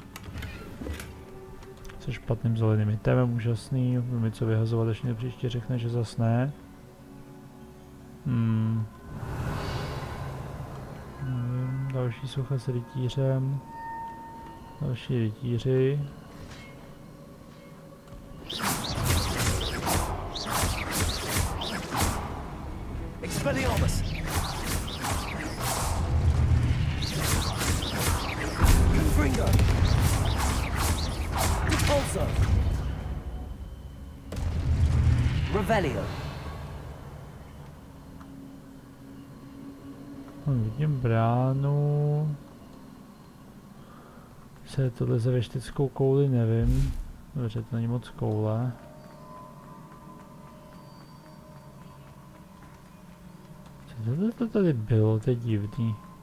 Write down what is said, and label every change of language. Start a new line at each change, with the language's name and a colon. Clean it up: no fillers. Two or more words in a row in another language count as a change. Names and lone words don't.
Czech: Se špatným zeleným itemem, úžasný. Budu mi co vyhazovat, až mě příště řekne, že zas ne. Nevím, další socha s rytířem. Další rytíři. Expelliarmus! Confringo! Repulso! Revelio! Vidím bránu. Co je tohle za věštickou kouli, nevím. Dobře, to není moc koule. Co to tady bylo, to je divný.